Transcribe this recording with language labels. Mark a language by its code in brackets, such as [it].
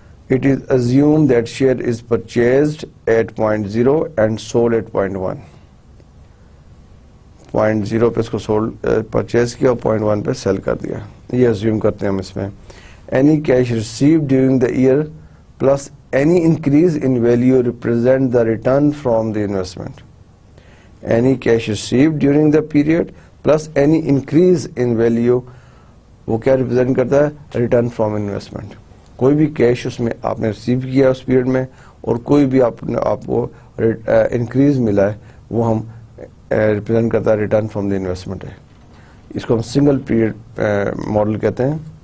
[en] It is assumed that share is purchased at 0.0 and sold at 0.1. [ur] 0.0 پہ اس کو purchase کیا اور 0.1 پہ سیل کر دیا, یہ assume کرتے ہیں ہم اس میں. [en] Any cash received during the year plus any increase in value represent the return from the investment. Any cash received during the period plus any increase in value وہ کیا represent کرتا ہے؟ Return from investment. [ur] کوئی بھی cash اس میں آپ نے receive کیا اس پیریڈ میں اور کوئی بھی آپ کو انکریز ملا ہے وہ ہم ریپرزینٹ کرتا ہے ریٹرن فرام دی انویسٹمنٹ ہے. اس کو ہم سنگل پیریڈ ماڈل کہتے ہیں.